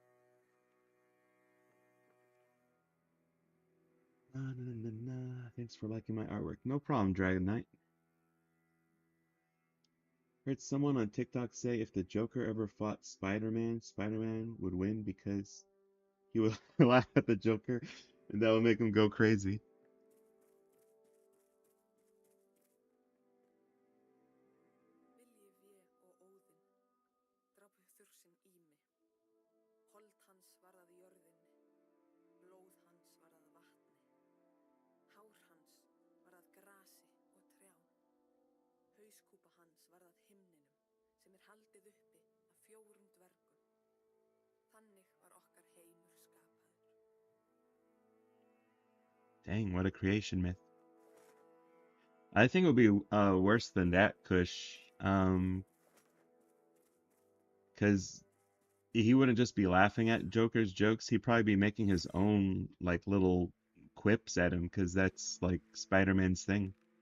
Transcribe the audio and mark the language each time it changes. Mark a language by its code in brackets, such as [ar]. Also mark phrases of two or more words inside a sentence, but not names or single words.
[en] Thanks for liking my artwork. No problem, Dragon Knight. Heard someone on TikTok say if the Joker ever fought Spider-Man, Spider-Man would win because he would laugh at the Joker and that would make him go crazy. [is] Vilji, Ve og Óðinn drápu þursinn Ými. Hold hans varð að jörðinni, blóð hans varð að vatni. Hár hans varð að grasi og trjám. Hauskúpa hans varð að himninum, sem haldið uppi af 4 dvergum. Þannig var okkar heimur skapaður. [en] Dang, what a creation myth. I think it would be worse than that, Kush. Because he wouldn't just be laughing at Joker's jokes. He'd probably be making his own like little quips at him, because that's like Spider-Man's thing.